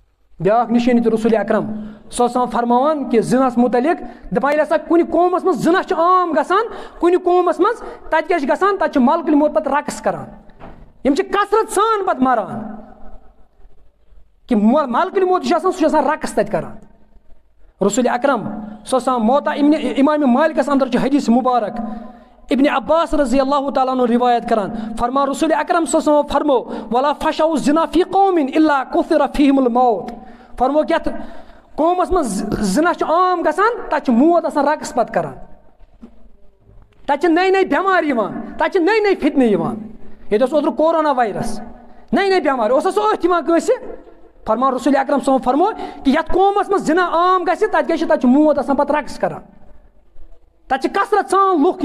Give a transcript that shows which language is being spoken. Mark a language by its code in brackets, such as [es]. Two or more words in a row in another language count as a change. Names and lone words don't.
[ks] بیاکھ نشانی تو رسول اکرم [ar] صلی اللہ علیہ وسلم [ks] فرماوان کہ زناس متعلق دپان ییٚلہِ ہسا کُنہِ قومس منٛز زنا چھُ عام گژھان کُنہِ قومس منٛز تتہِ کیٛاہ چھُ گژھان تتہِ چھُ ملکہٕ موت پتہٕ رقص کران یِم چھِ کثرت سان پتہٕ مران کہ ملکہٕ موت چھُ آسان سُہ چھُ آسان رقص تتہِ کران رسول اکرم [ar] صلی اللہ علیہ وسلم [ks] موتا امام مالکس اندر چھُ حدیث مبارک ابن عباس [ar] رضی اللہ تعالیٰ عنہ [ks] روایت کران فرمان رسول اکرم [ar] صلی اللہ علیہ وسلم [ks] فرمو [ar] ولا فشوا الزنا فی قوم الا کثر فیہم الموت [ks] فرمو کہ قومس منٛز زنا چھُ عام گژھان تتہِ چھُ موت آسان رقص پتہٕ کران تتہِ چھِ نٔے نٔے بٮ۪مارِ یِوان تتہِ چھِ نٔے نٔے فتنہٕ یِوان ییٚتہِ اوس اوترٕ کورونا وایرس نٔے نٔے بٮ۪مارِ اوس سُہ أتھۍ یِوان کٲنٛسہِ فرمان رسول اکرم [ar] صلی اللہ علیہ وسلم [ks] فرمو کہ یتھ قومس منٛز زنا عام گژھِ تتہِ چھُ موت آسان پتہٕ رقص کران تتہِ چھِ کثرت سان لُکھ